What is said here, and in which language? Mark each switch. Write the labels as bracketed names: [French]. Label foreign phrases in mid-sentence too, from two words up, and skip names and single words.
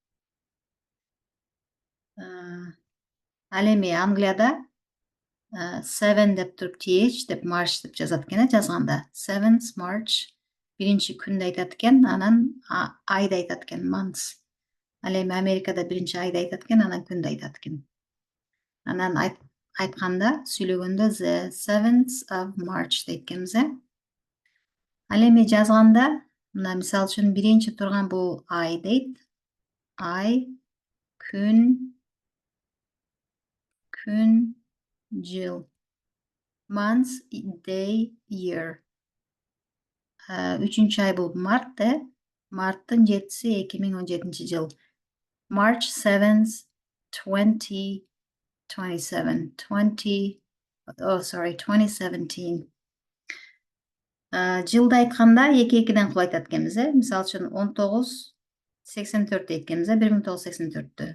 [Kyrgyz] Ал эми Англияда 7 деп туруп TH деп March деп жазат экен, жазганда. 7th March биринчи күндү айтат экен, анан айды айтат экен, months. Ал эми Америкада биринчи айды айтат экен, анан күндү айтат экен. Анан айтканда, сүйлөгөндө [English] the 7th of March [Kyrgyz] дейт экенбиз. Ал эми жазганда, мына мисал үчүн биринчи турган бул ай дейт. Ай, күн, жыл. [English] Months, day, year. [Kyrgyz] Үчүнчү ай бул март, марттын 7-си 2017 жыл. [English] March 7th, 2017. [Kyrgyz] Жылды айтканда 2-2ден кылып айтат экенбиз, мисал үчүн 1984 дейт экенбиз, 1984.